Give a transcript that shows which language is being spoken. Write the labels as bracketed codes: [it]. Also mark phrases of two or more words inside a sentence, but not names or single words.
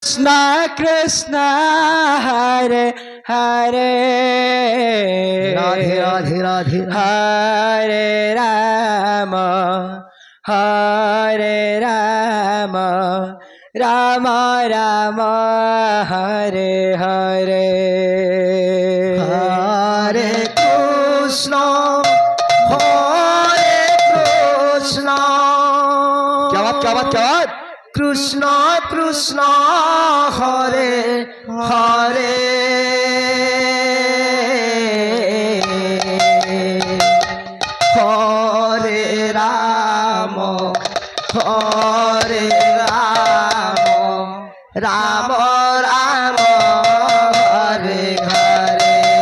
[hi] कृष्ण कृष्ण हरे हरे রাধে রাধে রাধে हरे राम राम राम हरे हरे হরে কৃষ্ণ क्या बात क्या बात क्या बात कृष्ण कृष्ण हरे हरे हरे राम हरे राम राम राम हरे हरे